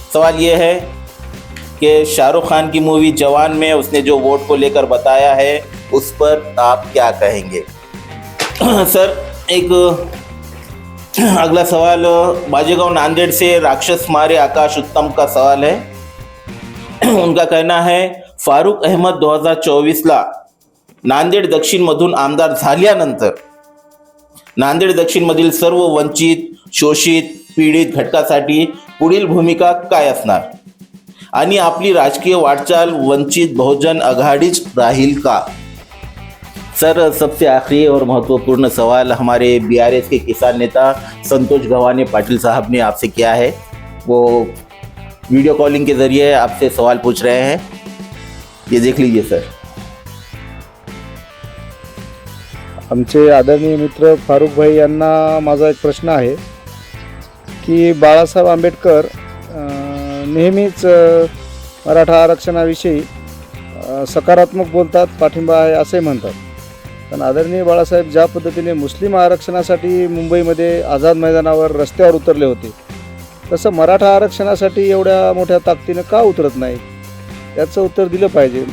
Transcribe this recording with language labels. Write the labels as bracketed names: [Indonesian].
[Hindi] सवाल ये है कि शाहरुख खान की मूवी जवान में उसने जो वोट को लेकर बताया है उस पर आप क्या कहेंगे। सर, एक अगला सवाल बाजेगांव नांदेड़ से राक्षस मारे आकाश उत्तम का सवाल है। उनका कहना है [Marathi] फारूक अहमद 2024ला नांदेड दक्षिणमधून आमदार झाल्यानंतर नांदेड दक्षिणमधील सर्व वंचित, शोषित, पीडित घटकासाठी पुढील भूमिका काय असणार आणि आपली राजकीय वाटचाल वंचित बहुजन आघाडीच राहील का। [Hindi] सर, सबसे आखिरी और महत्वपूर्ण सवाल हमारे बीआरएस के किसान नेता संतोष गव्हाणे पाटिल साहब ने आपसे किया है। वो वीडियो कॉलिंग के ज़रिए आपसे सवाल पूछ रहे हैं, ये देख लीजिए सर। [Marathi] आमचे आदरणीय मित्र फारूक भाई यांना माझा एक प्रश्न आहे की बाळासाहेब आंबेडकर नेहमीच मराठा आरक्षणाविषयी सकारात्मक बोलतात, पाठिंबा आहे असे म्हणतात, पण आदरणीय बाळासाहेब ज्या पद्धतीने मुस्लिम आरक्षणासाठी मुंबईमध्ये आझाद मैदानावर रस्त्यावर उतरले होते तसं मराठा आरक्षणासाठी एवढ्या मोठ्या ताकदीनं का उतरत नाही, याचं उत्तर दिलं पाहिजे।